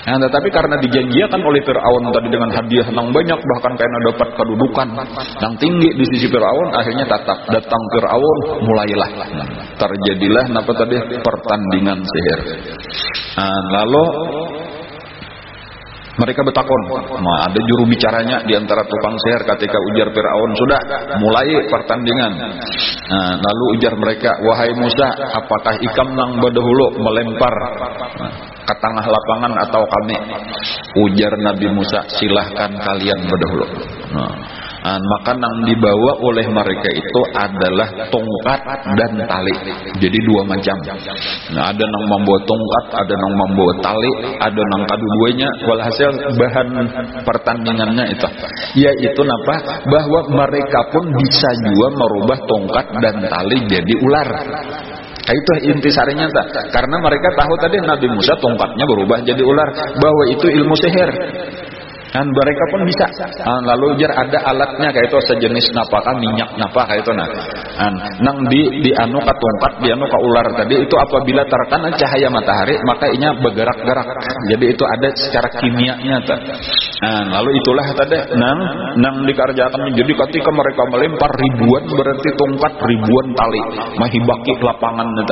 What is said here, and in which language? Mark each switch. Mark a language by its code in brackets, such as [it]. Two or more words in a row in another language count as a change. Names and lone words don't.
[id] Nah, tetapi karena dijanjikan oleh Fir'aun tadi dengan hadiah yang banyak, bahkan karena dapat kedudukan yang tinggi di sisi Fir'aun, akhirnya datang Fir'aun, mulailah terjadilah apa tadi pertandingan sihir. Nah, lalu mereka bertakon, nah, ada juru bicaranya di antara tukang sihir. Ketika ujar Fir'aun, sudah mulai pertandingan. Nah, lalu ujar mereka, wahai Musa, apakah ikam nang berdahulu melempar ke tengah lapangan atau kami? Ujar Nabi Musa, silahkan kalian berdahulu. Nah, maka yang dibawa oleh mereka itu adalah tongkat dan tali. Jadi dua macam. Nah, ada yang membawa tongkat, ada yang membawa tali, ada yang kedua-duanya. Walhasil bahan pertandingannya itu, yaitu apa? Bahwa mereka pun bisa juga merubah tongkat dan tali jadi ular. Itu intisarinya tak? Karena mereka tahu tadi Nabi Musa tongkatnya berubah jadi ular, bahwa itu ilmu sihir. Dan mereka pun bisa. Lalu ujar ada alatnya kayak itu sejenis napakah minyak napa kayak itu nang di anu ka tongkat di anu ka ular tadi itu apabila terkena cahaya matahari maka inya bergerak-gerak. Jadi itu ada secara kimianya tuh. Lalu itulah tadi nang dikerjakan. Jadi ketika mereka melempar ribuan berarti tongkat ribuan tali mahibaki lapangan itu.